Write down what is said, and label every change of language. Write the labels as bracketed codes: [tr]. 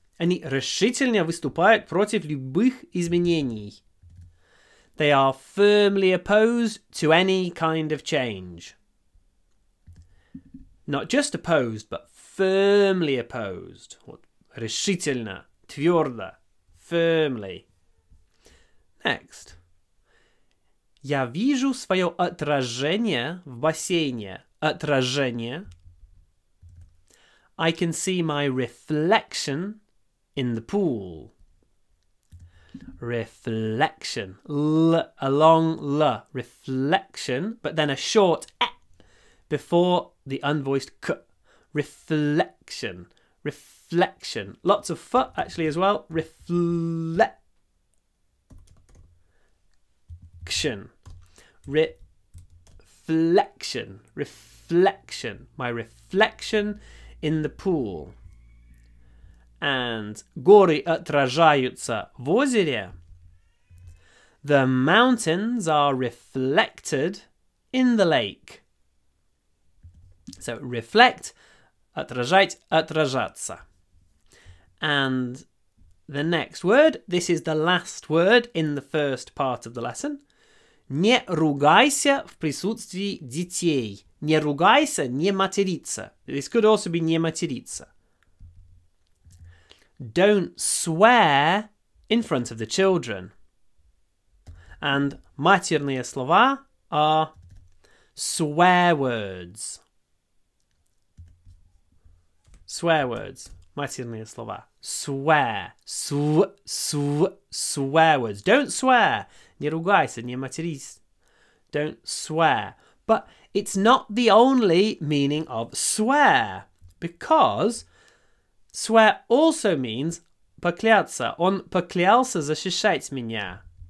[ru] Они решительно выступают против любых изменений. [en] They are firmly opposed to any kind of change. Not just opposed, but firmly opposed. [ru] Решительно, твердо, firmly. [en] Next. [ru] Я вижу свое отражение в бассейне. Отражение. [en] I can see my reflection in the pool. Reflection. L, a long L. Reflection, but then a short E before the unvoiced K. Reflection. Reflection. Lots of F actually as well. Reflection. Reflection. Reflection. My reflection in the pool. [ru] And горы отражаются в озере. [en] The mountains are reflected in the lake. So reflect, отражать, отражаться. And the next word, this is the last word in the first part of the lesson. [ru] Не ругайся в присутствии детей. Не ругайся, не материться. [en] This could also be [ru] не материться. [en] Don't swear in front of the children. And [ru] матерные слова [en] are swear words. Swear words. [ru] Матерные слова. [en] Swear. Swear words. Don't swear. [ru] Не ругайся, не матерись. [en] Don't swear. But it's not the only meaning of swear. Because swear also means покляться. [ru] Он поклялся защищать меня.